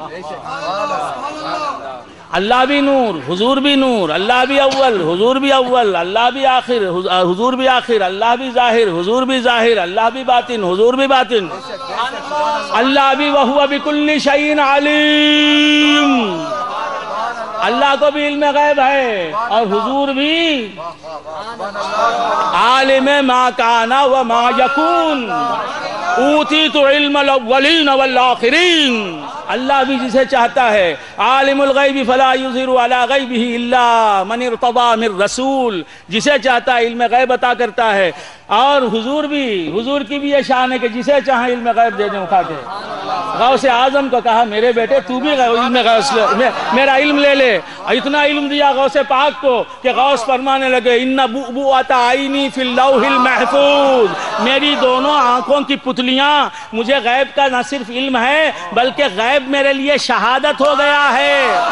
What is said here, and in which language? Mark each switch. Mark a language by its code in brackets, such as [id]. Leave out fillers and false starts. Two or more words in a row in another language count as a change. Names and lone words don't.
[ur] اللہ بھی نور، حضور بھی نور، اللہ بھی اول، حضور بھی اول، اللہ بھی آخر، حضور بھی آخر، اللہ بھی ظاہر، حضور بھی ظاہر، اللہ بھی باطن، حضور بھی باطن۔ اللہ بھی [ar] وہو بکل شیء علیم، [ur] اللہ کو بھی علم غیب ہے، اور حضور بھی [ar] عالم ما کان و ما یکون، اوتیت علم الاولین والآخرین۔ [ur] اللہ بھی جسے چاہتا ہے. [ar] عالم الغیب فلا یظہر علی غیبہ الا من ارتضی من رسول، [ur] جسے چاہتا ہے علم غیب عطا کرتا ہے. اور حضور کی بھی یہ شان ہے کہ جسے چاہے علم غیب دے دیں اٹھا کے. غوث اعظم کو کہا میرے بیٹے تو بھی میرا علم لے لے. اتنا علم دیا غوث پاک کو کہ غوث فرمانے لگے [ar] ان بؤبؤۃ عینی فی اللوح المحفوظ، [ur] میری دونوں آنکھوں کی پتلیاں مجھے غیب کا نہ صرف علم ہے بلکہ غیب میرے لیے شہادت ہو گیا ہے.